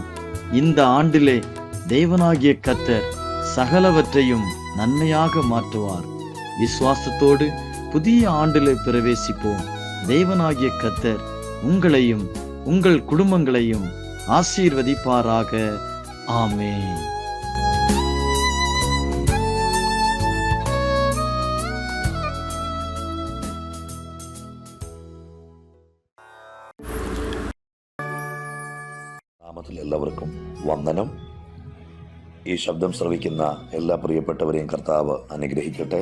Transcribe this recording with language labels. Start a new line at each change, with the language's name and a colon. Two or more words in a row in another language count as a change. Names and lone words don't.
Tamil: இந்த ஆண்டிலே தேவனாகிய கர்த்தர் சகலவற்றையும் நன்மையாக மாற்றுவார். விசுவாசத்தோடு புதிய ஆண்டிலே பிரவேசிப்போம். தேவனாகிய கர்த்தர் உங்களையும் உங்கள் குடும்பங்களையும் ஆசீர்வதிப்பாராக. ஆமென்.
Malayalam: നാമത്തിൽ എല്ലാവർക്കും വന്ദനം. ഈ ശബ്ദം ശ്രവിക്കുന്ന എല്ലാ പ്രിയപ്പെട്ടവരെയും കർത്താവ് അനുഗ്രഹിക്കട്ടെ.